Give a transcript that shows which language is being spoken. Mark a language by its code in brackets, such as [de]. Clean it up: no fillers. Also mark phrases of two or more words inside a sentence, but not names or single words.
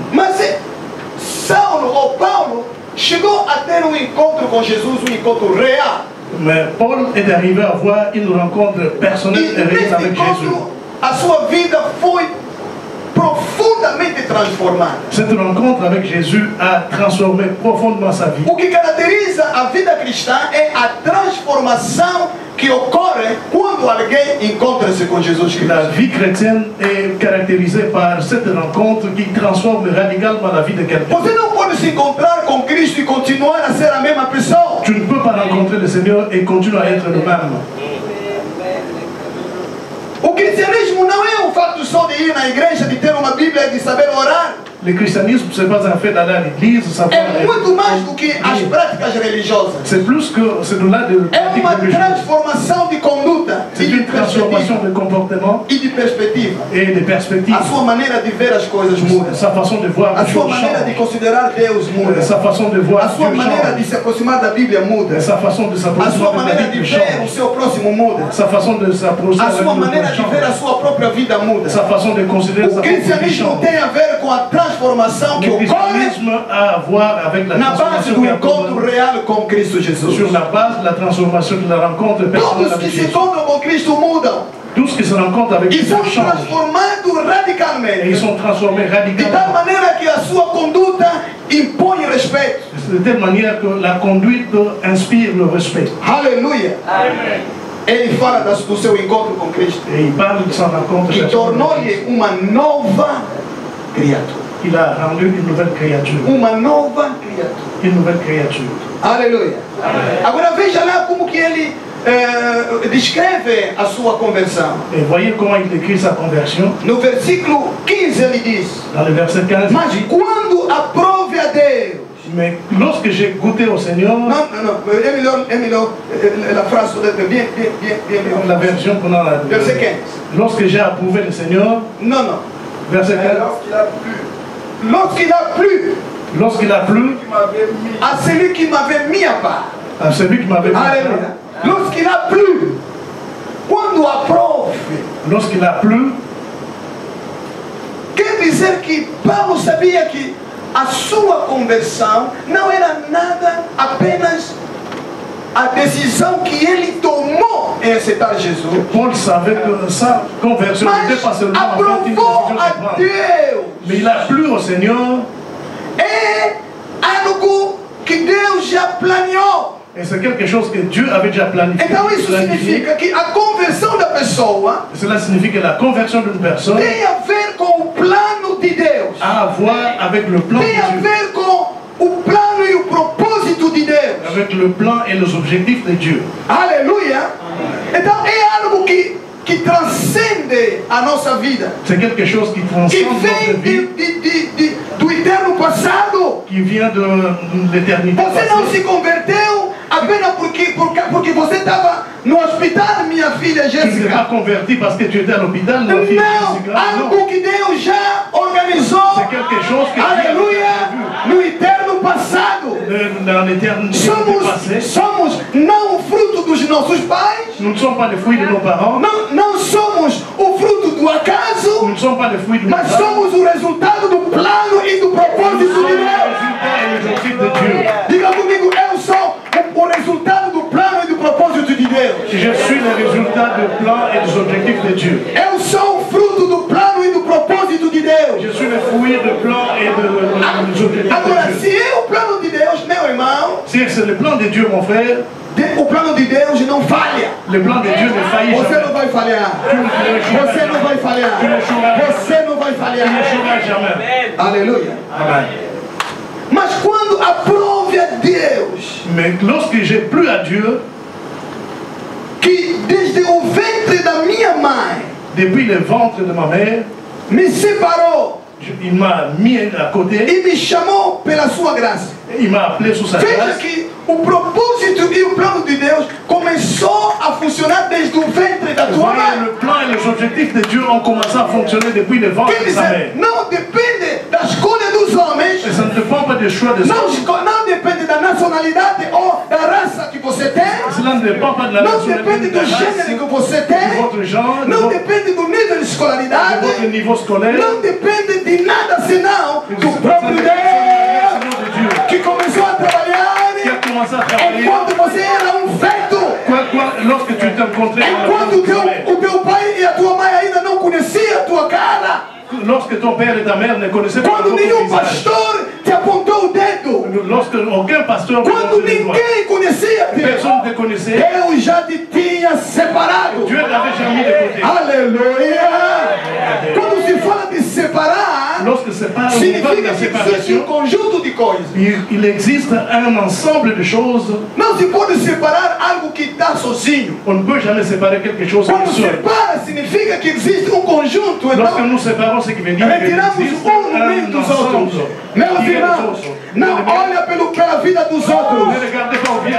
[pt] Mas Paulo chegou a ter encontro com Jesus, encontro real. [fr] Mais Paul est arrivé à avoir une rencontre personnelle et réelle avec Jésus. [pt] A sua vida foi profundamente transformada. [fr] Cette rencontre avec Jésus a transformé profondément sa vie. [pt] O que caracteriza a vida cristã é a transformação que ocorre quando alguém encontra-se com Jesus Cristo. [fr] La vie chrétienne est caractérisée par cette rencontre qui transforme radicalement la vie de quelqu'un. [pt] Você não pode se encontrar com Cristo e continuar a ser a mesma pessoa. [fr] Tu ne peux pas rencontrer le Seigneur et continuer à être le même. [pt] O cristianismo não é o fato só de ir na igreja, de ter uma Bíblia e de saber orar. [fr] Le christianisme, ce n'est pas un fait d'aller à l'église, [pt] é muito mais do que as práticas religiosas. [fr] C'est plus que c'est de là de [pt] é uma transformação de conduta, [fr] c'est une transformation de comportement [pt] e de perspectiva. [fr] Et de perspective. [pt] A sua maneira de ver as coisas muda. [fr] Sa façon de voir [pt] a sua maneira de considerar Deus muda. [fr] Sa façon de voir [pt] a sua maneira de se aproximar da Bíblia muda. [fr] Sa façon de s'approcher. [pt] A sua maneira de ver o seu próximo muda. [fr] Sa façon de s'approcher. [pt] A sua maneira de ver a sua própria vida muda. [fr] Sa façon de considérer sa propre vie. [pt] O cristianismo tem a ver com a transformação que ocorre [fr] a voir avec la [pt] na base do encontro real com Cristo Jesus. [fr] Sur la base de la transformation de la rencontre personnelle avec Jésus. [pt] Todos que se encontram com Cristo mudam. [fr] Tous qui se rencontrent avec Jésus changent. [pt] E são transformados radicalmente. [fr] Et ils sont transformés radicalement. [pt] De tal maneira que a sua conduta impõe respeito. [fr] De telle manière que la conduite inspire le respect. [pt] Aleluia. Amém. Ele fala do seu encontro com Cristo. [fr] Et il parle de sa rencontre. [pt] Que tornou-lhe uma nova criatura. [fr] Il a rendu une nouvelle créature. [pt] Uma nova criatura. [fr] Une nouvelle créature. [pt] Aleluia. Agora veja lá como que ele descreve a sua conversão. [fr] Et voyez comment il décrit sa conversion. [pt] No versículo 15 ele diz: [fr] Dans le verset 15, [pt] mas quando aprove a Deus. [fr] mais lorsque j'ai goûté au Seigneur, [pt] Não, é melhor a frase bien melhor. [fr] la version qu'on a là, Verset 15. lorsque j'ai approuvé le Seigneur, Non. verset 15, Lorsqu'il a plu, lorsqu'il a plu, qui m'avait mis A celui qui m'avait mis à part. à celui qui m'avait mis, Aleluia. Lorsqu'il a plu. [pt] Quando aprove. [fr] lorsqu'il a plu, [pt] Quer dizer que Paulo sabia que a sua conversão não era nada, apenas a decisão que ele tomou em aceitar Jesus. [fr] Paul savait que sa conversion [pt] Mas [fr] n'était pas seulement en fait une décision [pt] aprovou [fr] de a prendre. [pt] Deus. [fr] Mais il a plu au Seigneur, [pt] É algo que Deus já planeou. [fr] et c'est quelque chose que Dieu avait déjà planifié. [pt] Então isso significa que a conversão da pessoa [fr] Cela signifie que la conversion d'une personne [pt] tem a ver com o plano de Deus. [fr] a à voir avec le plan de [pt] Tem a [fr] Dieu, [pt] ver com o plano e o propósito de Deus. [fr] avec le plan et les objectifs de Dieu. [pt] Aleluia. Então é algo que transcende a nossa vida. [fr] C'est quelque chose qui [pt] Que [fr] transcende [pt] vem [fr] notre vie, [pt] do eterno passado. [fr] qui vient de l'éternité [pt] Você não [fr] passée. [pt] se converteu apenas porque você estava no hospital, minha filha [fr] Tu ne t'es pas [pt] Jéssica. [fr] converti parce que tu étais à l'hôpital, ma fille [pt] Não, [fr] Jessica. Non, [pt] algo que Deus já organizou. [fr] c'est quelque chose que Dieu [pt] Aleluia. [fr] a [pt] No eterno passado. [fr] vu dans l'éternité passée. [pt] Somos não o fruto dos nossos pais. [fr] Nous ne sommes pas les fruits de nos parents, [pt] Não somos o fruto do [fr] nous [pt] acaso. [fr] ne sommes pas les fruits de nos [pt] Mas [fr] parents. [pt] somos o resultado do plano e do [fr] Nous [pt] propósito [fr] sommes [pt] de [fr] le [pt] Deus. [fr] résultat et les objectifs de Dieu. [pt] Diga comigo, eu sou o resultado do plano e do propósito de Deus. [fr] Je suis le résultat du plan et des objectifs de Dieu. [pt] Eu sou o fruto do plano e do propósito de Deus. [fr] Je suis le fruit du plan et des objectifs [pt] Agora, [fr] de Dieu. [pt] se é o plano de Deus, meu irmão, [fr] Si c'est le plan de Dieu, mon frère, [pt] o plano de Deus não falha. [fr] le plan de Dieu ne faillit [pt] Você [fr] jamais. [pt] não vai falhar. [fr] Tu ne [pt] Você não vai falhar. Você não vai falhar. [fr] échoueras jamais. [pt] Aleluia. [fr] Amen. [pt] Mas quando aprove a Deus [fr] Mais lorsque j'ai plu à Dieu, [pt] que desde o ventre da minha mãe [fr] depuis le ventre de ma mère, [pt] me separou [fr] il m'a mis à côté, [pt] e me chamou pela sua graça. [fr] il m'a appelé sous sa [pt] Veja [fr] grâce. [pt] que o propósito e o plano de Deus começou a funcionar desde o ventre da tua [fr] Voyez, [pt] mãe. [fr] le plan et les objectifs de Dieu ont commencé à fonctionner depuis le ventre [pt] Quer [fr] de sa [pt] dizer, [fr] mère. [pt] não depende da escolha dos homens, [fr] Et ça ne dépend pas des choix des [pt] não, [fr] hommes. [pt] não depende da nacionalidade ou da raça que você tem, [fr] Cela ne dépend pas de la [pt] não [fr] nationalité, [pt] depende [fr] de la [pt] do [fr] race, [pt] gênero que você [fr] de [pt] tem, [fr] votre genre, de [pt] não [fr] votre, [pt] depende do nível de [fr] de [pt] escolaridade, [fr] votre niveau scolaire. [pt] não depende de nada senão [fr] Ça [pt] do [fr] ne [pt] próprio [fr] dépend pas [pt] Deus [fr] de Dieu [pt] que começou a trabalhar [fr] qui a commencé à travailler. [pt] enquanto você era feto. [fr] Lorsque tu t'es rencontré [pt] Enquanto o teu pai e a tua mãe ainda não conheciam a tua cara. [fr] lorsque ton père et ta mère ne connaissaient pas [pt] Quando [fr] votre [pt] nenhum [fr] visage. [pt] pastor te apontou o dedo. [fr] Lorsque aucun pasteur ne [pt] Quando [fr] montrait les doigts. [pt] ninguém conhecia [fr] Personne [pt] Deus. [fr] ne te connaissait. [pt] Deus já te tinha separado. [fr] Dieu t'avait déjà mis de côté. [pt] Aleluia. Quando se fala de separar, [fr] Lorsque c'est pas au niveau de [pt] significa [fr] la [pt] que existe [fr] séparation, [pt] conjunto de coisas. [fr] il existe un ensemble de choses. [pt] Não se pode separar algo que está sozinho. [fr] On ne peut jamais séparer quelque chose qui [pt] Quando [fr] est seul. [pt] separa, significa que existe conjunto. [fr] Lorsque [pt] Então, [fr] nous séparons, c'est qui veut dire qu'il [pt] retiramos [fr] existe [pt] no meio [fr] un [pt] dos [fr] ensemble. [pt] outros. Meus [fr] Qui est les [pt] irmãos, [fr] autres. [pt] não olha pela vida dos outros. [fr] Ne regardez pas au bien